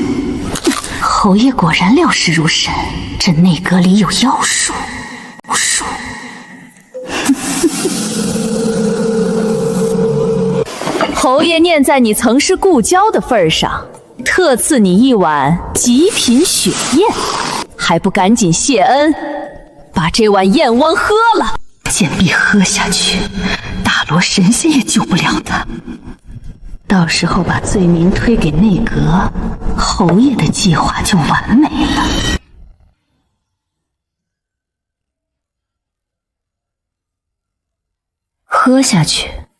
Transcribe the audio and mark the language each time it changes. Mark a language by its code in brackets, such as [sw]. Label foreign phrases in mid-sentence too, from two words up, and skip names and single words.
[zh] 侯爺果然料事如神，這內閣裡有妖術。巫術。侯爺念在你曾是故交的份上，特賜你一碗極品血燕，還不趕緊謝恩，把這碗燕窩喝了。賤婢喝下去，大羅神仙也救不了他。到時候把罪名推給內閣，侯爺的計劃就完美了。喝下去。